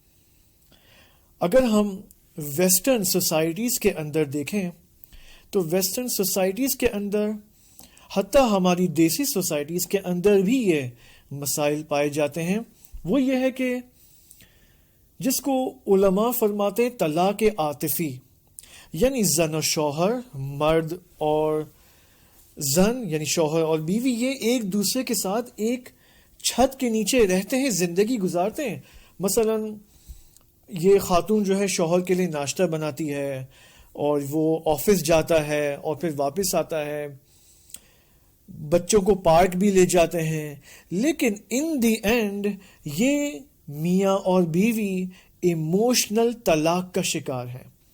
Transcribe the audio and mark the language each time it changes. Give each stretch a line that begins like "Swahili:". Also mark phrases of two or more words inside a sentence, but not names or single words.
Urdu: اگر ہم
English: western societies
Urdu: کے اندر دیکھیں تو
English: western societies
Urdu: کے اندر، حتیٰ ہماری دیسی سوسائٹیز کے اندر بھی یہ مسائل پائے جاتے ہیں۔ وہ یہ ہے کہ جس کو علماء فرماتے
Persian: طلاق عاطفی،
Urdu: یعنی زن و شوہر، مرد اور زن یعنی شوہر اور بیوی، یہ ایک دوسرے کے ساتھ ایک چھت کے نیچے رہتے ہیں، زندگی گزارتے ہیں۔ مثلا یہ خاتون جو ہے شوہر کے لیے ناشتہ بناتی ہے اور وہ آفس جاتا ہے اور پھر واپس آتا ہے، بچوں کو پارک بھی لے جاتے ہیں، لیکن
English: in the end
Urdu: یہ میاں اور بیوی ایموشنل طلاق کا شکار ہے۔